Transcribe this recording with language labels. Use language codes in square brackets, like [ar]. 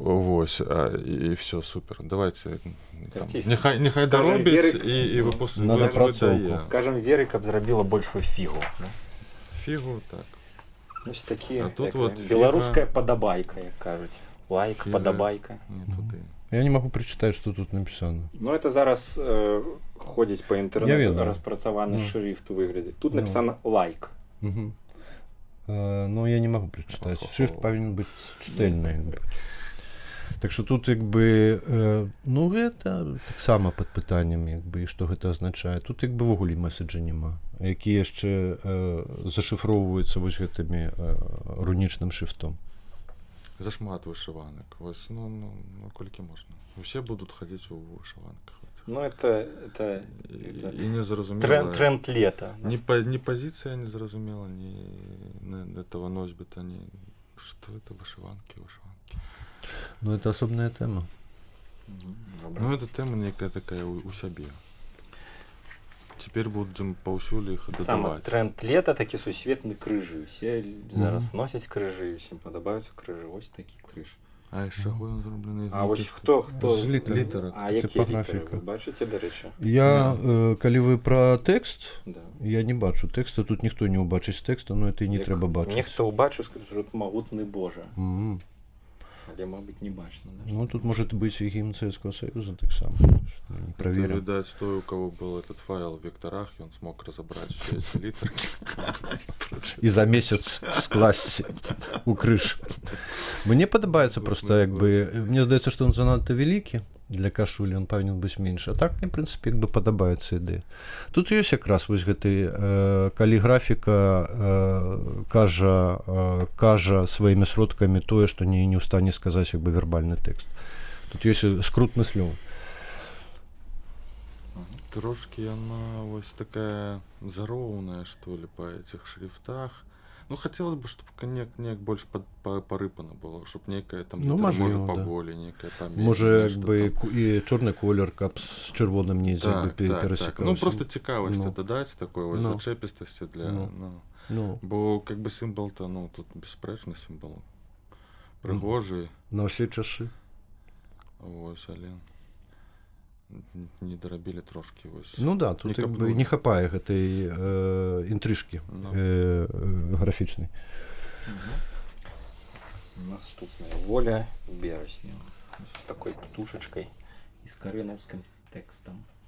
[be] Вось, і все, супер. Давайте Нехай доробіць і выпускаюць. Скажем, Веры, каб зрабіла большую фігу. Фігу, так. [uk] Ось такі, [ru] вот [be] беларуская падабайка, як кажуць. Лайк, падабайка. Не туды. [ru] Я не могу прочитать, что тут написано. Ну, это зараз ходзіць по інтэрнету распрацаваны шрифт у выглядзе. Тут написано лайк. Но я не могу прочитать. [uk] Шрифт повинен быть читальный. [be] Так что тут як бы, ну гэта таксама пад пытаннем, як бы, і што гэта азначае. Тут як бы ввогуле меседжа няма, які яшчэ зашыфроўваюцца вось гэтымі рунічным шрифтом. Зашмат вышыванак. Вось, ну колькі можна. Усе будуць хадзіць у вышыванках. [ru] Ну это [be] і незразумела. [ru] Тренд лета. [be] Ні пазіцыя незразумела, ні этого носьбіта, ні што это вышыванкі. [ru] Ну, это особная тема. Ну, это тема некая такая у сябе. Теперь будем паўсюль іх дадаваць. [be] Саме тренд лета, такі сусветны крыжы. Усе зараз носяць крыжы, усім падабаюцца крыжы. [uk] Ось такі крыж. [be] А з чаго ён зроблены? А ось хто? З літарак. А якія літары? Вы бачыце, дарэчы? Я, калі вы пра тэкст, я не бачу тэкста, тут ніхто не ўбачыць тэкста, но это і не трэба бачыць. Нехто ўбачыў, скажу, што тут магутны Божа. Але, мабыць, не бачна. [ru] Ну, тут может быть и гимн Советского Союза, так само. Проверим. Видать, той, у кого был этот файл в векторах, и он смог разобрать все эти литерки. И за месяц скласть у крыш. [uk] Мне подобается просто, как бы, мне здаецца, что он занадто великий для кашулі, он павінен быць меньше. А так мне, в принципе, як бы падабаецца ідэя. [be] Тут ёсць якраз вось гэты каліграфіка кажа сваімі сродкамі тое, што не ў стане сказаць як бы вербальны тэкст. Тут ёсць скрут мыслёвы. трошки яна вось такая зароўная, што ли, па этих шрифтах. [ru] Ну, хотелось бы, чтобы [be] неяк больш парыпана было, [ru] чтоб некая там Ну, [be] літара, [uk] можливо, [be] можа да. паболей, некая паменей. Можа, нешта [uk] якби [be] там. і чорны колер, каб з чырвоным недзе Так. перасекаўся. Ну, просто цікавасці Ну. дадаць такой вось Ну. зачэпістасці для... Ну. Ну. Ну, Бо как бы сімвол-то, ну, тут беспрэчны сімвол. Прыгожы, на ўсе часы. вось, але не дарабілі трошки вось. Ну да, тут Не якби капнулі. не хапае гэтай інтрыжкі Ну. графічнай. Наступная воля берасня с такой птушечкой и с кареновским текстом.